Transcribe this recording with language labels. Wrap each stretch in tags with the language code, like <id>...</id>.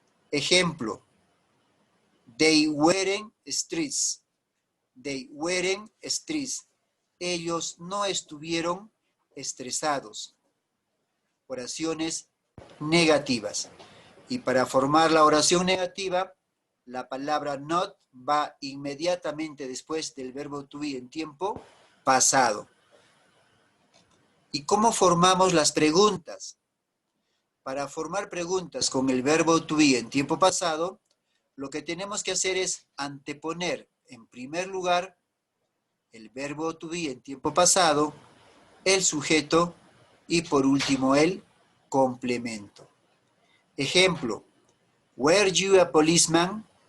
<es>Ejemplo,</es> <en>they weren't stressed. They weren't stressed.</en> <es>Ellos no estuvieron estresados. Oraciones negativas. Y para formar la oración negativa, la palabra not va inmediatamente después del verbo to be en tiempo pasado. ¿Y cómo formamos las preguntas? Para formar preguntas con el verbo to be en tiempo pasado, lo que tenemos que hacer es anteponer en primer lugar el verbo to be en tiempo pasado, el sujeto y por último el complemento. Ejemplo,</es> <en>were you a policeman?</en>